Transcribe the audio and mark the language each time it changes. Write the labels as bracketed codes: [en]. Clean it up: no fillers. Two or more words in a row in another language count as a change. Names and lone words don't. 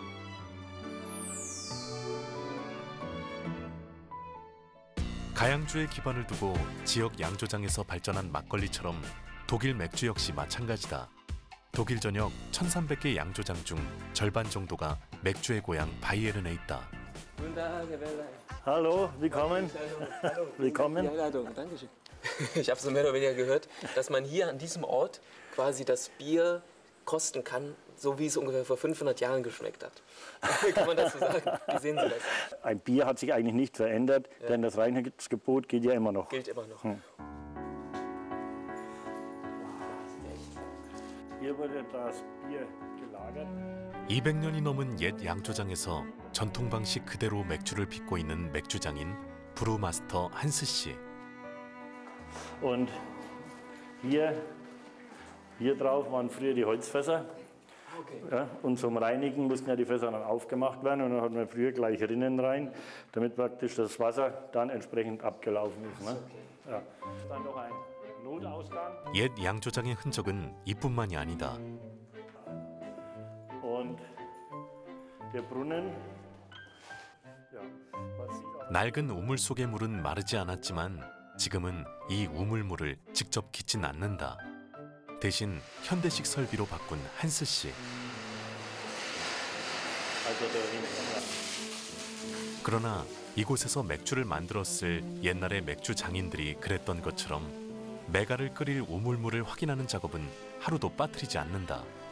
[ko] 가양주에 기반을 두고 지역 양조장에서 발전한 막걸리처럼 독일 맥주 역시 마찬가지다. 독일 전역 1300개 양조장 중 절반 정도가 맥주의 고향 바이에른에 있다. [de] Hallo, willkommen. Willkommen. Die Einladung, danke schön. Ich habe so mehr oder weniger gehört, dass man hier an diesem Ort quasi das Bier kosten kann, so wie es ungefähr vor 500 Jahren geschmeckt hat. Kann man das so sagen? Wie sehen Sie das? Ein Bier hat sich eigentlich nicht verändert, denn das Reinheitsgebot gilt ja immer noch. Gilt immer noch. Hier wurde das Bier gelagert. [ko] 200년이 넘은 옛 양조장에서 전통 방식 그대로 맥주를 빚고 있는 맥주장인 브루마스터 한스 씨. [de] Und hier drauf waren früher die Holzfässer. Ja, und zum Reinigen mussten ja die Fässer dann aufgemacht werden und dann hat man früher gleich Rinnen rein, damit praktisch das Wasser dann entsprechend abgelaufen ist. Ne? Ja. Dann noch ein Notausgang. [ko] 옛 양조장의 흔적은 이뿐만이 아니다. [de] Und der Brunnen. [ko] 낡은 우물 속의 물은 마르지 않았지만 지금은 이 우물물을 직접 깃진 않는다. 대신 현대식 설비로 바꾼 한스 씨. 그러나 이곳에서 맥주를 만들었을 옛날의 맥주 장인들이 그랬던 것처럼 메가를 끓일 우물물을 확인하는 작업은 하루도 빠뜨리지 않는다.